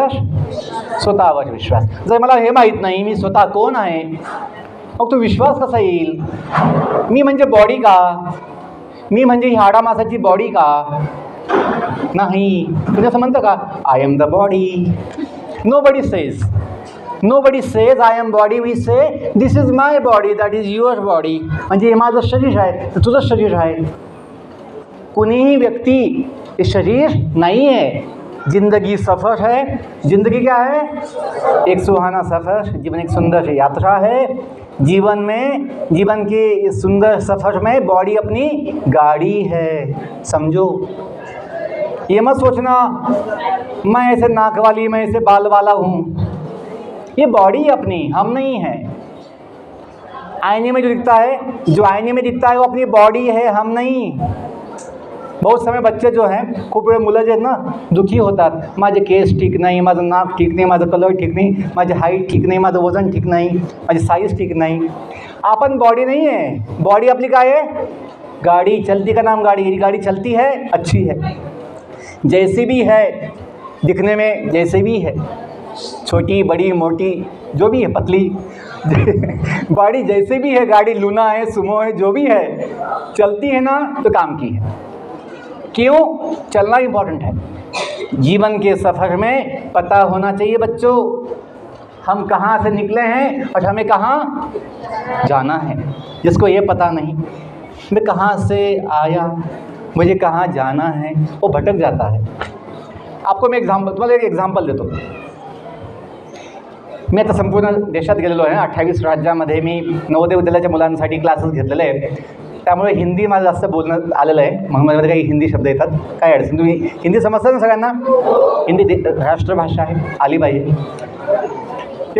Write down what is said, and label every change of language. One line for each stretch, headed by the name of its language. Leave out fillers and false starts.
Marathi: स्वतःवर विश्वास. जर मला हे माहीत नाही मी स्वतः कोण आहे, मग तो विश्वास कसा येईल? मी म्हणजे बॉडी का? मी म्हणजे ही हाडामासाची बॉडी का? नाही. तुम्ही असं म्हणतं का
English: I am the body? Nobody says I am body. We say this is my body, that is your body.
Marathi: म्हणजे हे माझं शरीर आहे, तर तुझं शरीर आहे. कुणीही व्यक्ती हे शरीर
Hindi: नहीं है. जिंदगी सफ़र है. जिंदगी क्या है? एक सुहाना सफ़र. जीवन एक सुंदर यात्रा है. जीवन के इस सुंदर सफ़र में बॉडी अपनी गाड़ी है. समझो. ये मत सोचना मैं ऐसे नाक वाली, मैं ऐसे बाल वाला हूँ. ये बॉडी अपनी, हम नहीं है. आईने में जो दिखता है वो अपनी बॉडी है, हम नहीं. बहुत समय बच्चे जो हैं,
Marathi: खूप वेळ मुलं जे आहेत ना दुःखी होतात. माझे केस ठीक नाही, माझं नाक ठीक नाही, माझं कलर ठीक नाही, माझी हाईट ठीक नाही, माझं वजन ठीक नाही, माझी साईज ठीक नहीं.
Hindi: अपन बॉडी नहीं है. बॉडी अपनी काय है? गाड़ी. चलती का नाम गाड़ी. गाड़ी चलती है, अच्छी है, जैसी भी है, दिखने में जैसे भी है, छोटी बड़ी मोटी जो भी है, पतली गाड़ी जैसे भी है, गाड़ी लूना है, सुमो है, जो भी है, चलती है ना तो काम की है. क्यों? चलना इम्पोर्टेंट है. जीवन के सफ़र में पता होना चाहिए बच्चों हम कहाँ से निकले हैं और हमें कहाँ जाना है. जिसको ये पता नहीं मैं कहाँ से आया, मुझे कहाँ जाना है वो भटक जाता है.
Marathi: आपको मी तुम्हाला एक एक्झाम्पल देतो. मी आता संपूर्ण देशात गेलेलो आहे. 28 राज्यामध्ये मी नवोदय विद्यालयाच्या मुलांसाठी क्लासेस घेतलेले आहे. त्यामुळे हिंदी मला जास्त बोलणं आलेलं आहे. म्हणून माझ्यामध्ये काही हिंदी शब्द येतात. काय अडचण, तुम्ही हिंदी समजता ना सगळ्यांना? हिंदी राष्ट्रभाषा आहे, आली पाहिजे.